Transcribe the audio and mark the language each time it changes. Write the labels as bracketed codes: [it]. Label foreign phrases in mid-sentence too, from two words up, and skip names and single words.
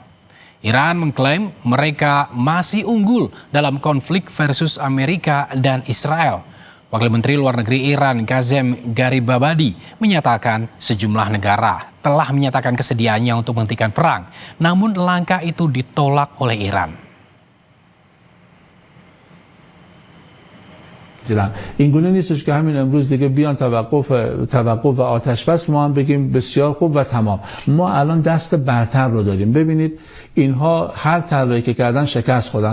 [id] Iran mengklaim mereka masih unggul dalam konflik versus Amerika dan Israel. Wakil Menteri Luar Negeri Iran Kazem Garibabadi menyatakan sejumlah negara telah menyatakan kesediaannya untuk menghentikan perang, namun langkah itu ditolak oleh Iran. [fa] این گونه نیستش که همین امروز دیگه بیان توقف و آتش بس ما هم بگیم بسیار خوب و تمام. ما الان دست برتر رو داریم. ببینید اینها هر طرحی که کردن شکست خوردن.